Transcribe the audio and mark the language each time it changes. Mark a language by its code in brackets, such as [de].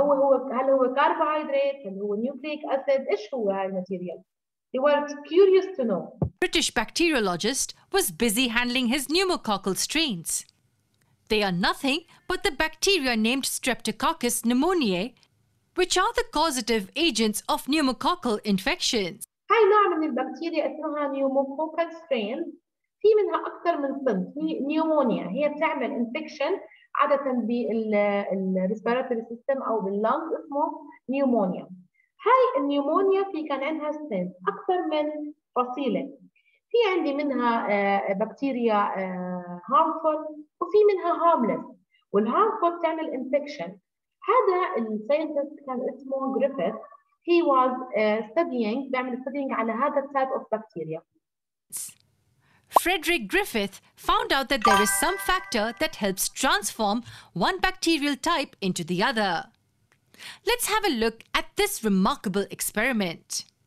[ar] هل هو carbohydrate؟ هل هو nucleic acid؟ ايش هو هاي الماتيريال؟ [en] They were curious to know. British bacteriologist was busy handling his pneumococcal strains. They are nothing but the bacteria named Streptococcus pneumoniae, which are the causative agents of pneumococcal infections. [ar] هاي نوع من البكتيريا اسمها pneumococcal strain، في منها أكثر من صنف. نيومونيا هي بتعمل انفكشن عادة بالريسبيراتوري سيستم أو باللنج اسمه نيومونيا. هاي النيومونيا في كان عندها سترينز أكثر من فصيلة. في عندي منها بكتيريا harmful وفي منها harmless، والharmful بتعمل انفكشن. هذا الساينتست كان اسمه جريفيث. [en] He was studying [ar] على هذا [en] type of bacteria. Frederick Griffith found out that there is some factor that helps transform one bacterial type into the other. Let's have a look at this remarkable experiment.